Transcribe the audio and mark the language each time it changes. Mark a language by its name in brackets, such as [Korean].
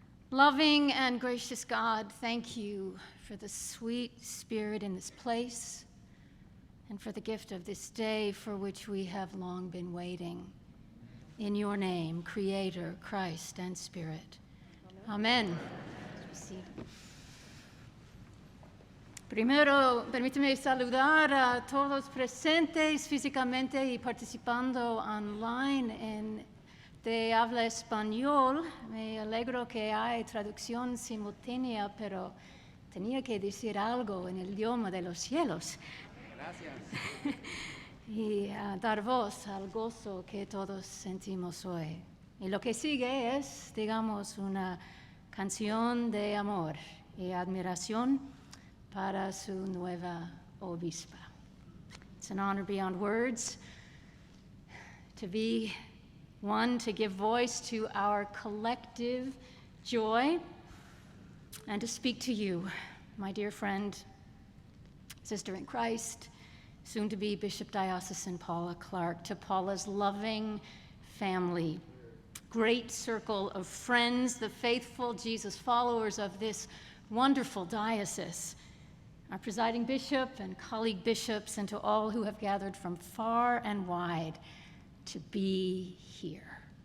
[English] Loving and gracious God, thank you for the sweet Spirit in this place and for the gift of this day for which we have long been waiting. In your name, Creator, Christ, and Spirit. Amen. [Spanish] Primero, permíteme saludar a todos presentes físicamente y participando online en de habla español. Me alegro que hay traducción simultánea, pero tenía que decir algo en el idioma de los cielos. Gracias. Y dar voz al gozo que todos sentimos hoy. Y lo que sigue es, digamos, una canción de amor y admiración para su nueva obispa. [English] It's an honor beyond words to be one, to give voice to our collective joy, and to speak to you, my dear friend, sister in Christ, soon to be Bishop Diocesan Paula Clark, to Paula's loving family, great circle of friends, the faithful Jesus followers of this wonderful diocese, our presiding bishop and colleague bishops, and to all who have gathered from far and wide to be here.